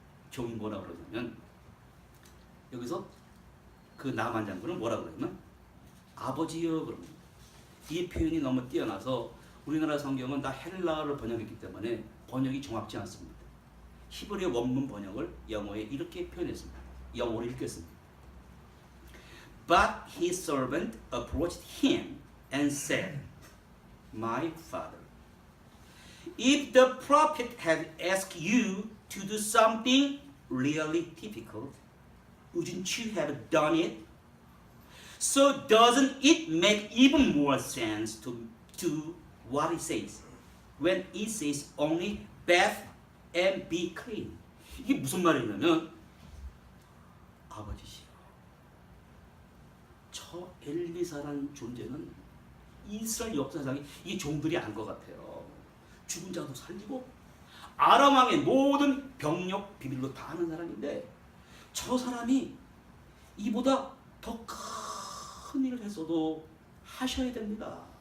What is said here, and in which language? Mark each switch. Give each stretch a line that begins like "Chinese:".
Korean: 종이 뭐라 그러냐면, 여기서 그 나만 장군은 뭐라 그러냐면 아버지여 그럽니다. 이 표현이 너무 뛰어나서 우리나라 성경은 다 헬라어를 번역했기 때문에 번역이 정확지 않습니다. 히브리어 원문 번역을 영어에 이렇게 표현했습니다. 영어로 읽겠습니다.
English: But his servant approached him and said, My father, if the prophet had asked you to do something really difficult, wouldn't you have done it? So doesn't it make even more sense to do what it says when it says only bathe and be clean?
Korean: 이게 무슨 말이냐면, 아버지시여, 저 엘리사라는 존재는 이스라엘 역사상에 이 종들이 안 것 같아요. 죽은 자도 살리고 아람 왕의 모든 병력 비밀로 다 아는 사람인데, 저 사람이 이보다 더 큰 일을 했어도 하셔야 됩니다.